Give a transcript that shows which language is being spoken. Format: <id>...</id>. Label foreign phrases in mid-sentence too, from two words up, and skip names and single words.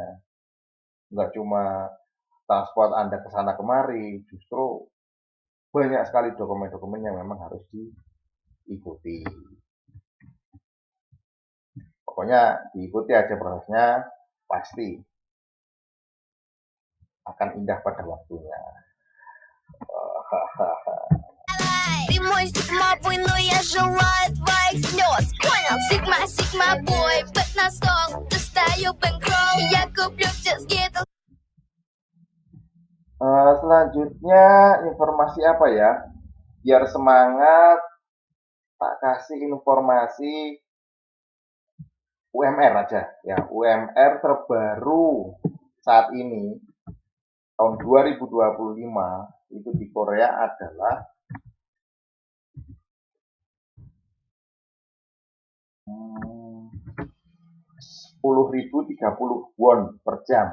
<id>Nggak cuma transport Anda ke sana kemari, justru banyak sekali dokumen-dokumen yang memang harus diikuti. Pokoknya diikuti aja prosesnya, pasti akan indah pada waktunya.</id> <ru>Ты мой сигма-бой, но я желаю твоих слез. Понял? Сигма-бой, бэт на стол, достаю бэнкролл. Я куплю все скидки.</ru> <id>Selanjutnya informasi apa ya? Biar semangat, tak kasih informasi UMR aja ya. UMR terbaru saat ini tahun 2025 itu di Korea adalah 10.030 won per jam.</id>